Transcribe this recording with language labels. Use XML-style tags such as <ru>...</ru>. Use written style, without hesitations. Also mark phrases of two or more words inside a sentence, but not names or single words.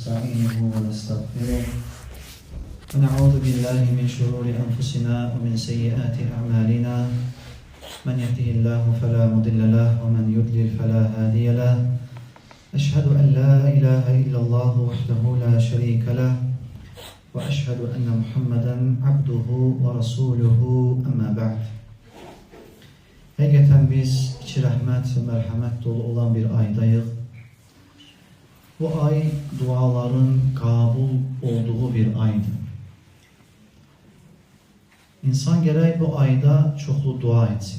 <ar>ونستعينه ونستغفره ونعوذ بالله من شرور أنفسنا ومن سيئات أعمالنا من يهده الله فلا مضل له ومن يضلل فلا هادي له أشهد أن لا إله إلا الله وحده لا شريك له وأشهد أن محمدا عبده ورسوله أما بعد.</ar> <az>Həqiqətən biz içi rəhmət və mərhəmət dolu olan bir aydayıq. Bu ay duaların qəbul olduğu bir aydır. İnsan gərək bu ayda çoxlu dua etsin.</az>